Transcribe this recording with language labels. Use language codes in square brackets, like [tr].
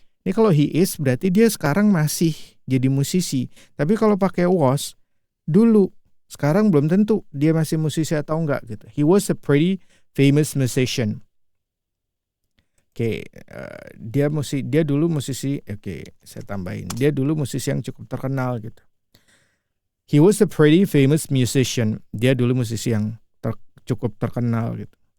[id] Ini kalau he is berarti dia sekarang masih jadi musisi. Tapi kalau pakai was, dulu, sekarang belum tentu dia masih musisi atau enggak gitu. [en] He was a pretty famous musician. [id] Oke, dia dulu musisi. Oke, saya tambahin. Dia dulu musisi yang cukup terkenal gitu. [en] He was a pretty famous musician. [id] Dia dulu musisi yang cukup terkenal gitu.